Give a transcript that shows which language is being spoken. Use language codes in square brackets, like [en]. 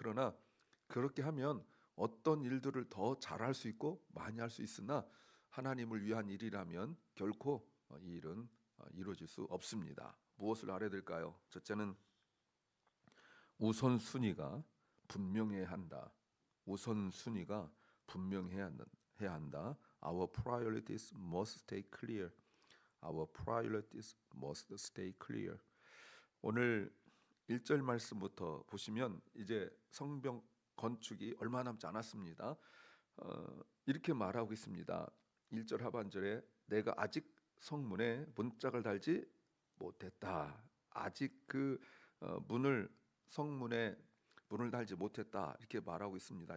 [ko] 그러나 그렇게 하면 어떤 일들을 더 잘할 수 있고 많이 할 수 있으나 하나님을 위한 일이라면 결코 이 일은 이루어질 수 없습니다. 무엇을 알아야 될까요? 첫째는 우선순위가 분명해야 한다. 우선순위가 분명해야 한다. [en] Our priorities must stay clear. Our priorities must stay clear. [ko] 오늘 1절 말씀부터 보시면 이제 성벽 건축이 얼마 남지 않았습니다. 이렇게 말하고 있습니다. 1절 하반절에 내가 아직 성문에 문짝을 달지 못했다. 아직 그 성문에 문을 달지 못했다. 이렇게 말하고 있습니다.